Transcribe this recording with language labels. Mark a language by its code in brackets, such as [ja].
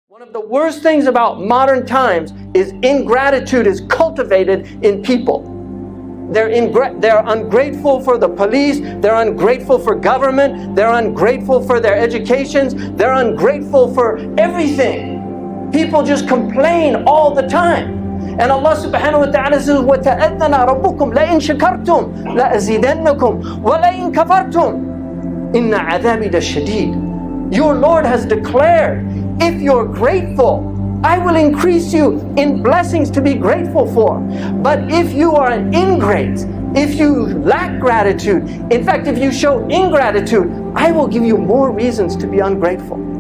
[en] One of the worst things about modern times is ingratitude is cultivated in people. They're ungrateful for the police, they're ungrateful for government, they're ungrateful for their educations, they're ungrateful for everything. People just complain all the time. And Allah subhanahu wa ta'ala says, [ar] وَتَأَذَّنَ رَبُّكُمْ لَإِن شَكَرْتُمْ لَأَزِيدَنَّكُمْ وَلَإِن كَفَرْتُمْ إِنَّ عَذَابِي لَشَدِيدٌ. [en] Your Lord has declared, if you're grateful, I will increase you in blessings to be grateful for. But if you are an ingrate, if you lack gratitude, in fact, if you show ingratitude, I will give you more reasons to be ungrateful.